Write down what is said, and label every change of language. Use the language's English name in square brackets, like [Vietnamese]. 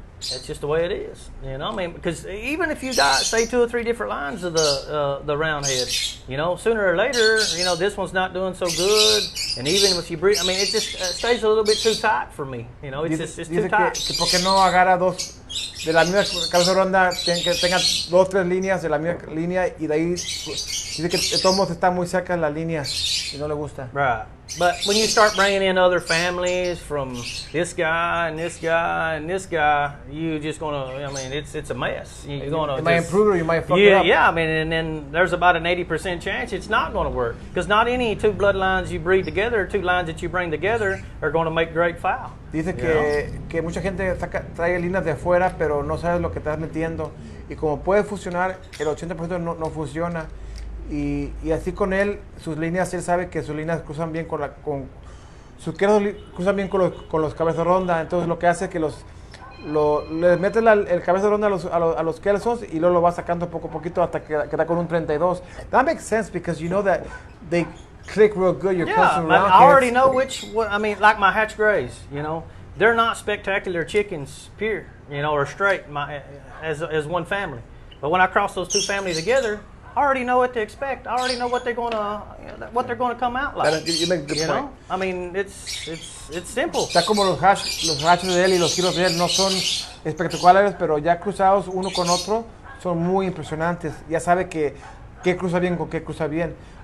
[English] That's just the way it is. You know, I mean, because even if you got, say, 2 or 3 different lines of the round head, you know, sooner or later, you know, this one's not doing so good. And even if you breathe, I mean, it just stays a little bit too tight for me. You know, it's too tight. [Spanish] Que ¿por qué no agarra dos de la misma cabeza redonda, que tenga 2 o 3 líneas de la misma línea y de ahí dice que de todos modos está muy cerca de las líneas y no le gusta? [English] Right. But when you start bringing in other families from this guy and this guy and this guy, you just gonna, I mean, it's a mess. You're gonna you might improve or you might fuck it up. Yeah, I mean, and then there's about an 80% chance it's not going to work. Because not any 2 bloodlines you breed together, 2 lines that you bring together are going to make great fowl. [Spanish] Dice que mucha gente trae líneas de afuera, pero no sabes lo que estás metiendo. Y como puede funcionar, el 80% no funciona. Y así con él, sus líneas, él sabe que sus líneas cruzan bien sus quesos cruzan bien con los cabezas ronda. Entonces lo que hace es que le mete el cabeza ronda a los quesos y luego lo va sacando poco a poquito hasta que está con un 32. [English] That makes sense because you know that they click real good. Your Yeah, I already know I mean, like my hatch grays, you know, they're not spectacular chickens, pure, you know, or straight as one family. But when I cross those 2 families together, I already know what to expect. I already know what they're gonna come out like. You make a good point. I mean, it's simple. [Spanish] Está como los hatches de él y los giros de él no son espectaculares, pero ya cruzados uno con otro son muy impresionantes. Ya sabe qué cruza bien con qué cruza bien.